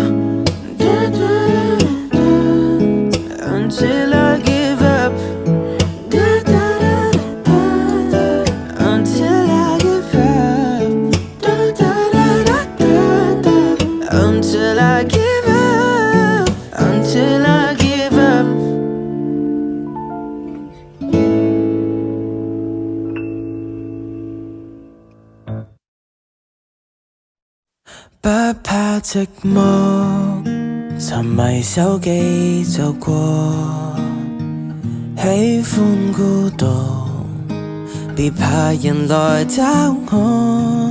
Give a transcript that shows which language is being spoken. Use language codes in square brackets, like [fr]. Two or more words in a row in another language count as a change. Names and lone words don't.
[en] Until I give up. Until I give up. Until I give up. Until I give up. [zh] 不怕寂寞，沉迷手機就過，喜歡孤獨，別怕人來找我。